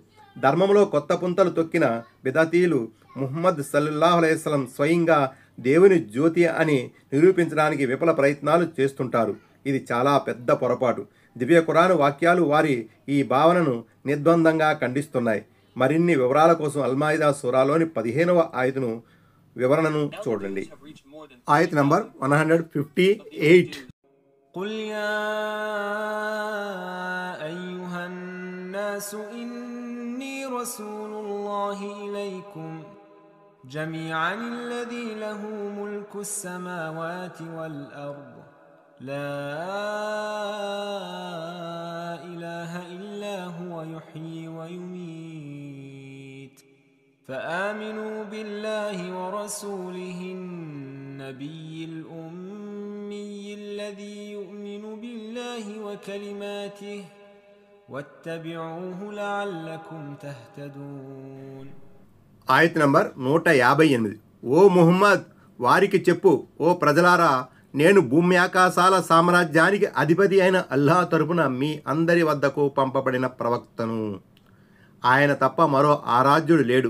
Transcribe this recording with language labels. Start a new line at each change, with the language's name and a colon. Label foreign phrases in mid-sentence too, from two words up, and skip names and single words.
Telugu: ధర్మంలో కొత్త పుంతలు తొక్కిన బిదతీలు ముహమ్మద్
Arabic: صلى الله عليه وسلم
Telugu: స్వయంగా దేవుని జ్యోతి అని నిరూపించడానికి విఫల ప్రయత్నాలు చేస్తుంటారు. ఇది చాలా పెద్ద పొరపాటు. దివ్య ఖురాను వాక్యాలు వారి ఈ భావనను నిర్ద్వందంగా ఖండిస్తున్నాయి. మరిన్ని వివరాల కోసం అల్మాయిదా సూరాలోని 15వ ఆయతును వివరణను చూడండి. ఆయత్ నంబర్ 158.
Arabic: قل يا أيها الناس إني رسول الله إليكم جميعا الذي له ملك السماوات والأرض لا إله إلا هو يحيي ويميت فآمنوا بالله ورسوله النبي الأمي الذي يؤمن بالله وكلماته واتبعوه لعلكم تهتدون.
Telugu: ఆయత్ నంబర్ 158. ఓ ముహమ్మద్, వారికి చెప్పు, ఓ ప్రజలారా, నేను భూమి ఆకాశాల సామ్రాజ్యానికి అధిపతి అయిన అల్లాహ్ తరపున మీ అందరి వద్దకు పంపబడిన ప్రవక్తను. ఆయన తప్ప మరో ఆరాధ్యుడు లేడు.